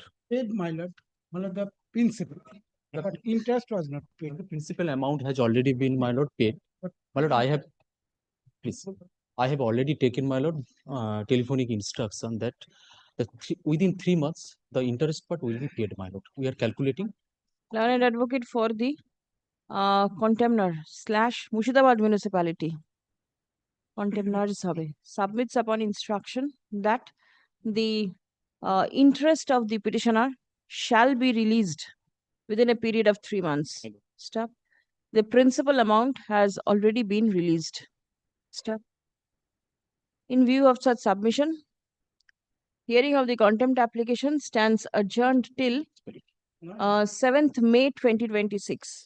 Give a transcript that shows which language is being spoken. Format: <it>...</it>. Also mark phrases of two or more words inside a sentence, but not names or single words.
<en>Paid, my lord, the principal, but interest was not paid. the principal amount has already been, my lord, paid. My lord, I have, please, I have already taken, my lord, telephonic instruction that within 3 months, the interest part will be paid, my lord. We are calculating. Learned advocate for the contemner / Murshidabad municipality. Contemners submits upon instruction that the interest of the petitioner shall be released within a period of 3 months. Stop. The principal amount has already been released. Stop. In view of such submission, hearing of the contempt application stands adjourned till 7th May 2026.</en>